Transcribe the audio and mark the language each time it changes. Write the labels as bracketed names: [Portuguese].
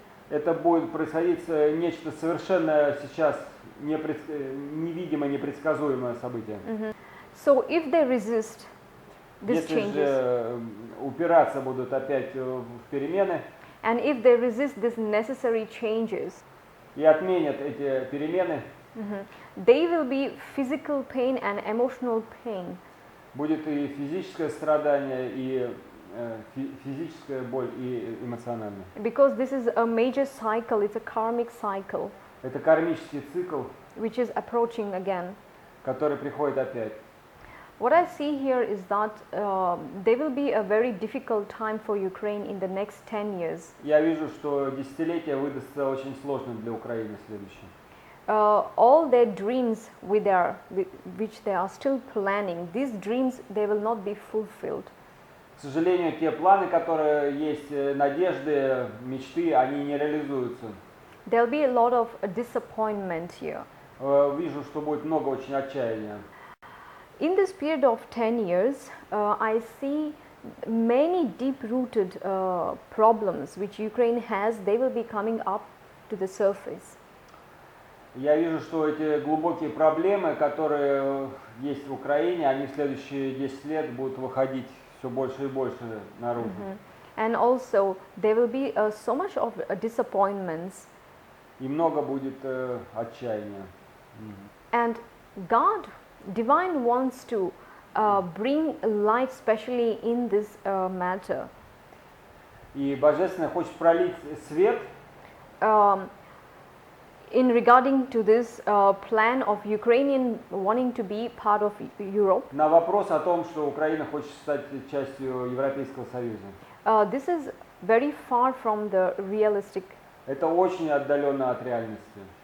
[Russian] Это будет происходить нечто совершенно сейчас невидимое, непредсказуемое событие. [English] So if they resist these [Russian] Если [English] changes, [Russian] же упираться будут опять в перемены [English] and if they resist these necessary changes, [Russian] и отменят эти перемены, [English] they will be physical pain and emotional pain. [Russian] Будет и физическое страдание, и физическая боль, и эмоциональная. [English] Because this is a major cycle, it's a karmic cycle, [Russian] Это кармический цикл, [English] which is approaching again. [Russian] который приходит опять. [English] What I see here is that there will be a very difficult time for Ukraine in the next 10 years. [Russian] Я вижу, что десятилетие выдастся очень сложным для Украины следующим. [English] All their dreams which they are still planning, these dreams, they will not be fulfilled. [Russian] К сожалению, те планы, которые есть, надежды, мечты, они не реализуются. [English] There'll be a lot of disappointment here. [Russian] Вижу, что будет много очень отчаяния. [English] In this period of 10 years, I see many deep-rooted problems which Ukraine has, they will be coming up to the surface. [Russian] Я вижу, что эти глубокие проблемы, которые есть в Украине, они в следующие 10 лет будут выходить все больше и больше наружу. [English] And also, there will be so much of disappointments. [Russian] И много будет отчаяния. [English] And God, Divine wants to bring light, especially in this matter. [Russian] И Божественное хочет пролить свет [English] In regarding to this plan of Ukrainian wanting to be part of Europe. [Russian] на вопрос о том, что Украина хочет стать частью Европейского Союза. [English] This is very far from the realistic. [Russian] Это очень отдаленно от реальности.